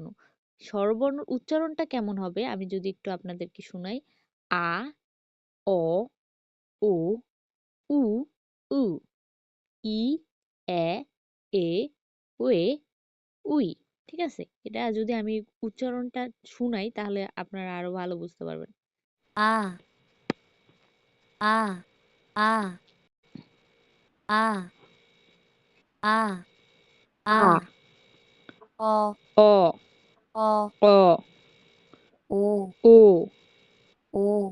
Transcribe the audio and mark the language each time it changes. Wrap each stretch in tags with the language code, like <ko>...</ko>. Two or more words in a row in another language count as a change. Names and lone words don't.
<bn>স্বরবর্ণ উচ্চারণটা কেমন হবে আমি যদি একটু আপনাদেরকে শোনাই। আ, অ, ও, উ, উ, ই, এ, এ, ওয়ে, উই। ঠিক আছে? এটা যদি আমি উচ্চারণটা শুনাই তাহলে আপনারা আরো ভালো বুঝতে পারবেন।</bn> <ko>아, 아, 아, 아, 아, আ, 아, 어, অ, 어, অ, 오, ও, 오,</ko>